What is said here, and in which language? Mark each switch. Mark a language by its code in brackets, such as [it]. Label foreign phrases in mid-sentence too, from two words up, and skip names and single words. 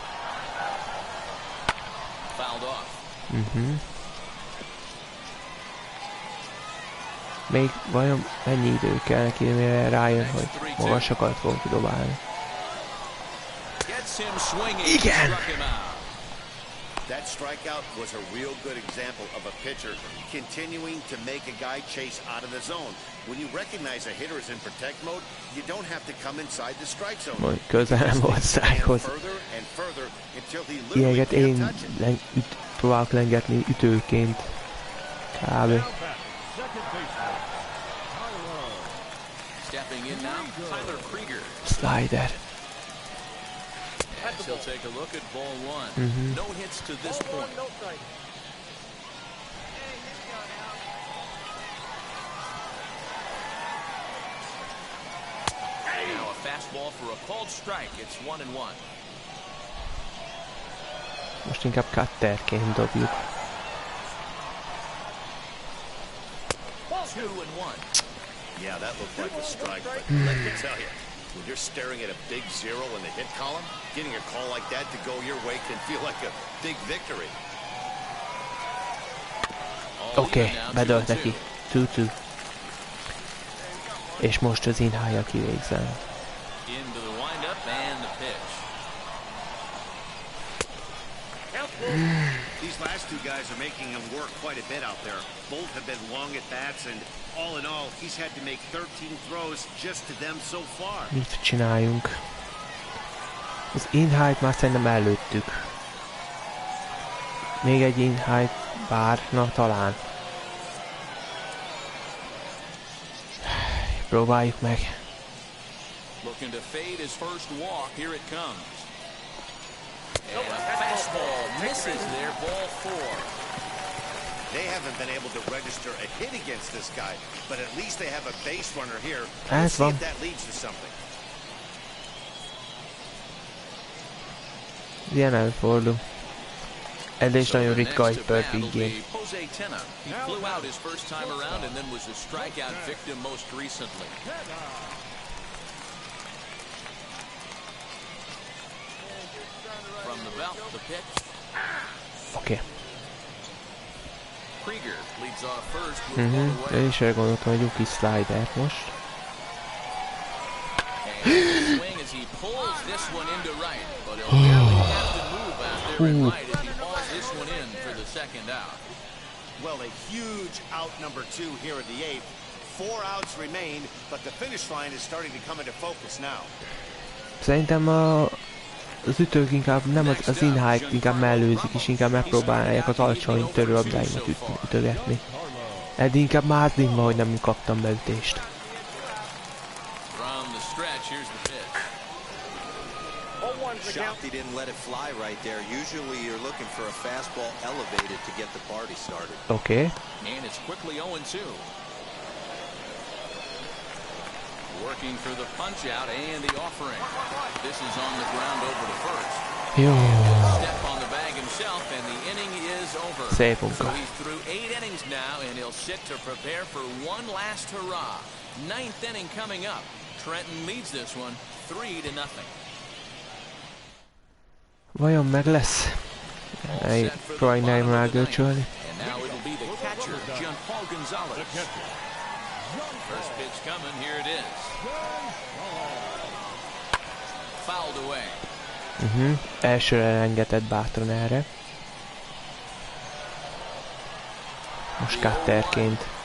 [hu] Még vajon mennyi idő kell neki, mire rájön, hogy magasakat fogunk kidobálni. Igen! [en] That strikeout was a real good example of a pitcher continuing to make a guy chase out of the zone. When you recognize a hitter is in protect mode, you don't have to come inside the strike zone. [hu] Közel nem volt strikehoz. Ilyeget én próbálok lengetni ütőként. Kb. [en] Slider. He'll take a look at ball 1. No hits to this point. Now a fastball for a called strike. It's 1-1. [hu] Most inkább cutterként dobjuk. [en] 2-1. Yeah, that looked like a strike, but let me tell you, when you're staring at a big 0 in the hit column, getting a call like that to go your way can feel like a big victory. [hu] Oké, bedölt neki. 2-2. És most az in-high-ja kivégzem. [en] These last two guys are making him work quite a bit out there. Both have been long at bats, and all in all, he's had to make 13 throws just to them so far. [hu] Mit csináljunk? Az in-height már szerintem előttük. Még egy in-height várna talán. Próbáljuk meg. [en] Looking to fade his first walk. Here it comes. And a fastball misses there, ball 4. They haven't been able to register a hit against this guy, but at least they have a base runner here. Let's see if that leads to something. [hu] Ilyen előfordul. Ez is nagyon ritka egy [en] perfect game. He flew out his first time around and then was a strikeout victim most recently. From the belt, the pitch. [hu] Oké. [en] Krieger leads off first with one away. [hu] Én is elgondoltam, hogy Yuki slider most. [en] And swing as he pulls this one into right, but he'll barely have to move out there in right as he hauls this one in for the second out. Well, a huge out number 2 here in the 8th. 4 outs remain, but the finish line is starting to come into focus now. [hu] Szerintem az ütők inkább nem az in-high-t inkább mellőzik, és inkább megpróbálják az alacsony törőabdáimat ütögetni. Eddig inkább mázdim van, hogy nem kaptam beütést. [en] Shocked he didn't let it fly right there. Usually you're looking for a fastball elevated to get the party started. Okay. And it's quickly 0-2. Working for the punch out and the offering. This is on the ground over to first. Step on the bag himself and the inning is over. So he's through 8 innings now and he'll sit to prepare for one last hurrah. 9th inning coming up. Trenton leads this one 3-0. [hu] Vajon meg lesz? Próbálj nem elgörcsölni. [en] First pitch coming, here it is. Fouled away. [hu] Elsőre engedett bátran erre. Most cutterként.